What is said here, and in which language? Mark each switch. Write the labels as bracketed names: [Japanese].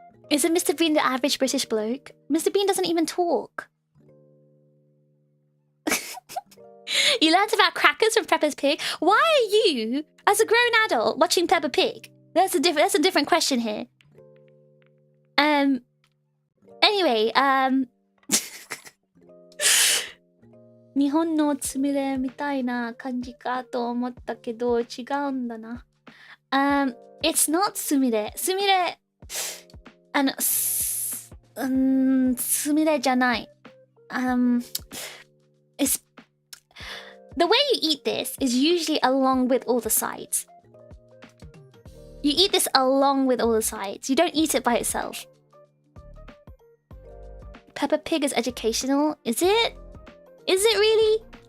[English] Isn't Mr. Bean the average British bloke? Mr. Bean doesn't even talk. You learned about crackers from Peppa's Pig. Why are you, as a grown adult, watching Peppa Pig? That's a different question here. Anyway, [Japanese] 日本のつみれみたいな感じかと思ったけど違うんだな。 It's not つみれ。つみれ、つみれじゃない。 [English] It's the way you eat this is usually along with all the sides. You eat this along with all the sides. You don't eat it by itself. Peppa Pig is educational. Is it? Is it really?